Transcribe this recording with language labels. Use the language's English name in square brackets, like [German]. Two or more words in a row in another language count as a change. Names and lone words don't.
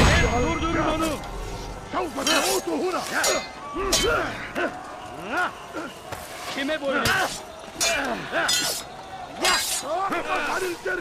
[Turkish] Durdurun onu! [Arabic] سوف تموت هنا. [Turkish] Kime boyun eğ- [Arabic] توقف عن الجري.